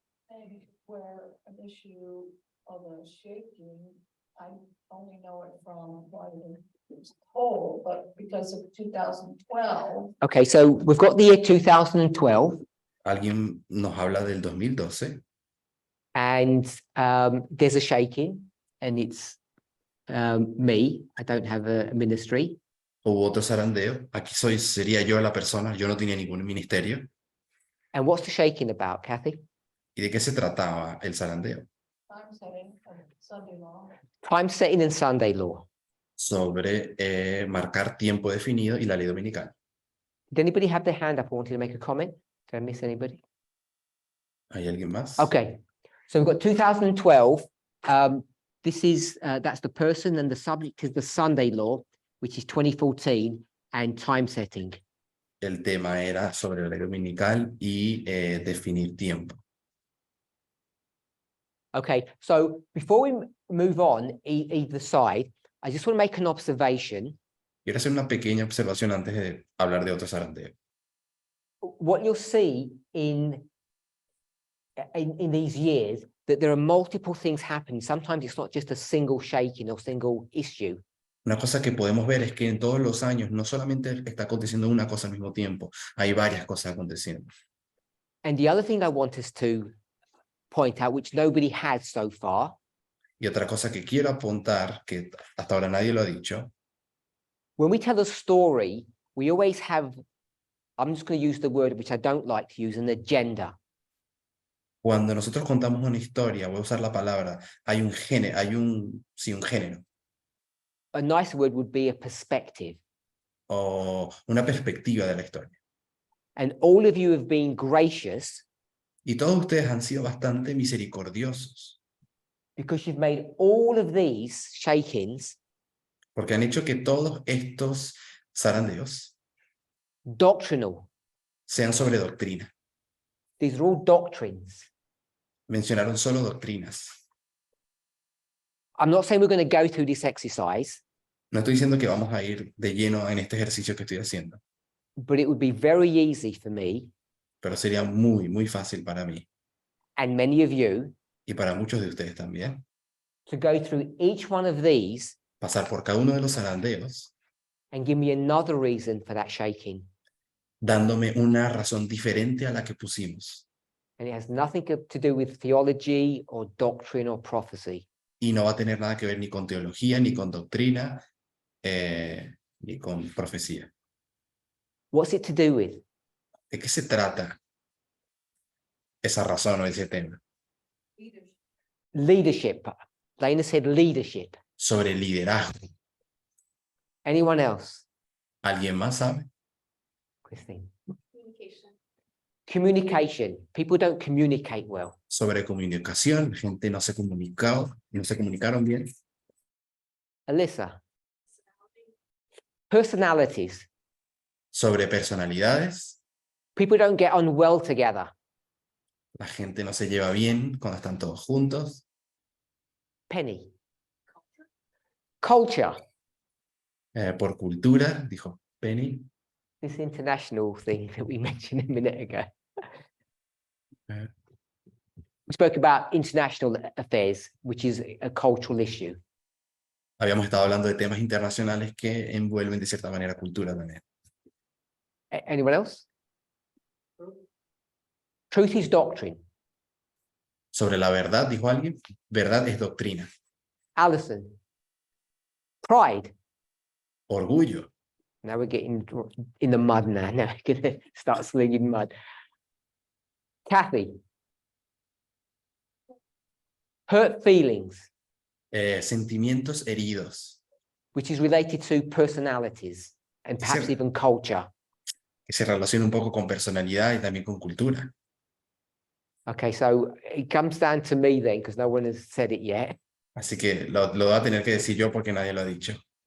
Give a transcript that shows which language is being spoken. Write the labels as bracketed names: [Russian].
[English] And where an issue of a shaking, I only know it from what it was told, but because of 2012. Okay, so we've got the year 2012, [Spanish] ¿Alguien nos habla del 2012? [English] and there's a shaking, and it's me. I don't have a ministry. [Spanish] Hubo otro zarandeo. Aquí sería yo la persona. Yo no tenía ningún ministerio. [English] And what's the shaking about, Kathy? [Spanish] ¿Y de qué se trataba el zarandeo? [English] Time setting of Sunday law. Time setting and Sunday law. [Spanish] Sobre marcar tiempo definido y la ley dominical. [English] Did anybody have their hand up? I wanted to make a comment. Did I miss anybody? [Spanish] ¿Hay alguien más? [English] Okay, so we've got 2012. This is that's the person, and the subject is the Sunday law, which is 2014, and time setting. [Spanish] El tema era sobre la ley dominical y definir tiempo. [English] Okay, so before we move on either side, I just want to make an observation. [Spanish] Quiero hacer una pequeña observación antes de hablar de otro zarandeo. [English] What you'll see in these years, that there are multiple things happening. Sometimes it's not just a single shaking or single issue. [Spanish] Una cosa que podemos ver es que en todos los años no solamente está aconteciendo una cosa al mismo tiempo, hay varias cosas aconteciendo. [English] And the other thing I want us to point out, which nobody has so far, [Spanish] Y otra cosa que quiero apuntar, que hasta ahora nadie lo ha dicho, [English] when we tell a story, we always have, I'm just going to use the word which I don't like to use, an agenda. [Spanish] cuando nosotros contamos una historia, voy a usar la palabra, hay un género, sí, un género, [English] A nicer word would be a perspective. [Spanish] o una perspectiva de la historia. [English] And all of you have been gracious [Spanish] Y todos ustedes han sido bastante misericordiosos, [English] because you've made all of these shakings [Spanish] porque han hecho que todos estos zarandeos [English] doctrinal. [Spanish] sean sobre doctrina. [English] These are all doctrines. [Spanish] Mencionaron solo doctrinas. [English] I'm not saying we're going to go through this exercise, [Spanish] No estoy diciendo que vamos a ir de lleno en este ejercicio que estoy haciendo, [English] but it would be very easy for me [Spanish] pero sería muy, muy fácil para mí [English] and many of you [Spanish] y para muchos de ustedes también [English] to go through each one of these [Spanish] pasar por cada uno de los zarandeos [English] and give me another reason for that shaking. [Spanish] dándome una razón diferente a la que pusimos. [English] And it has nothing to do with theology or doctrine or prophecy. [Spanish] Y no va a tener nada que ver ni con teología, ni con doctrina, ni con profecía. [English] What's it to do with? [Spanish] ¿De qué se trata esa razón o ese tema? [English] Leadership. Dana said leadership. [Spanish] Sobre liderazgo. [English] Anyone else? [Spanish] ¿Alguien más sabe? [English] Christine. Communication. Communication. People don't communicate well. [Spanish] Sobre comunicación. La gente no se comunicaron bien. [English] Alyssa. Personalities. [Spanish] Sobre personalidades. [English] People don't get on well together. [Spanish] La gente no se lleva bien cuando están todos juntos. [English] Penny. Culture. [Spanish] Por cultura, dijo Penny. [English] This international thing that we mentioned a minute ago. Eh, We spoke about international affairs, which is a cultural issue. [Spanish] Habíamos estado hablando de temas internacionales que envuelven de cierta manera cultura también. [English] Anyone else? Truth is doctrine. [Spanish] Sobre la verdad, dijo alguien, verdad es doctrina. [English] Alison. Pride. [Spanish] Orgullo. [English] Now we're getting in the mud now. Now we're going to start slinging mud. Kathy. Hurt feelings, [Spanish] Sentimientos heridos, [English] which is related to personalities and perhaps Sure. even culture. [Spanish] que se relaciona un poco con personalidad y también con cultura. [English] Okay, so it comes down to me then, because no one has said it yet. [Spanish] Así que lo voy a tener que decir yo porque nadie lo ha dicho.